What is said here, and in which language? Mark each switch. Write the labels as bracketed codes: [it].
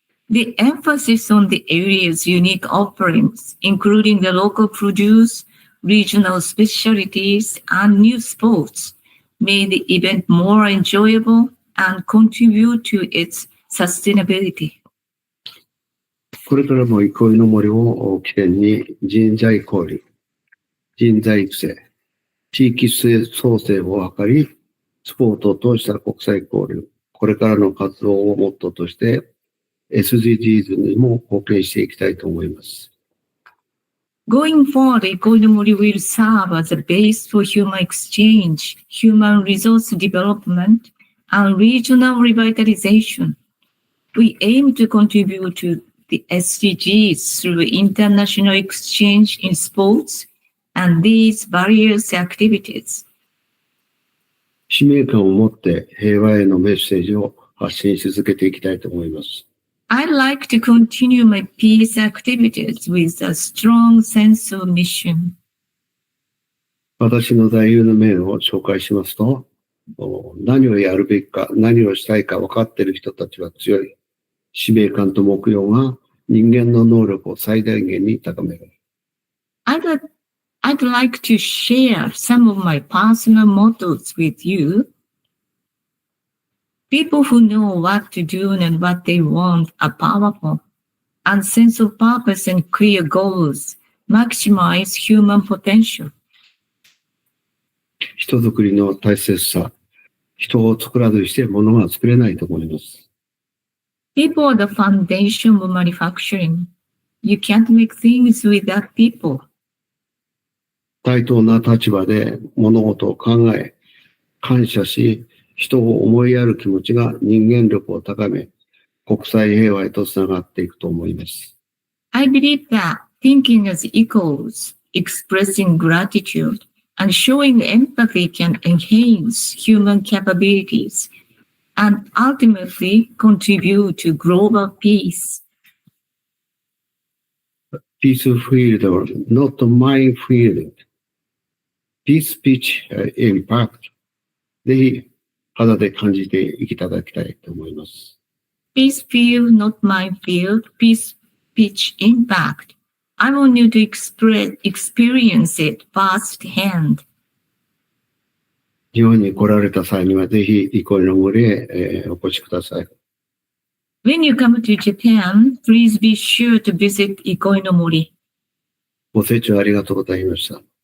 [en] The emphasis on the area's unique offerings, including the local produce, regional specialties, and new sports, made the event more enjoyable and contribute to its sustainability. [ja] これからも憩いの森を起点に人材交流、人材育成、地域創生を図り、スポーツを通した国際交流、これからの活動をモットーとして SDGs にも貢献していきたいと思います。 [en] Going forward, EcoSports will serve as a base for human exchange, human resource development, and regional revitalization. We aim to contribute to the SDGs through international exchange in sports and these various activities. [ja] 使命感を持って平和へのメッセージを発信し続けていきたいと思います。 [en] I'd like to continue my peace activities with a strong sense of mission. [ja] 私の座右の銘を紹介しますと、何をやるべきか、何をしたいか分かっている人たちは強い。使命感と目標が人間の能力を最大限に高める。 [en] I'd like to share some of my personal mottos with you. People who know what to do and what they want are powerful, and sense of purpose and clear goals maximize human potential. [ja] 人づくりの大切さ、人を作らずして物が作れないと思います。 [en] People are the foundation of manufacturing. You can't make things without people. [ja] 対等な立場で物事を考え、感謝し、人を思いやる気持ちが人間力を高め、国際平和へとつながっていくと思います。 [en] I believe that thinking as equals, expressing gratitude, and showing empathy can enhance human capabilities and ultimately contribute to global peace. Peace field or not minefield. Peace speech impact. [ja] ぜひ肌で感じていただきたいと思います。 [en] Peace field, not minefield. Peace speech impact. I want you to experience it firsthand. [ja] 日本に来られた際にはぜひ憩いの森へ、お越しください。 [en] When you come to Japan, please be sure to visit Ikoinomori. [ja] ご清聴ありがとうございました。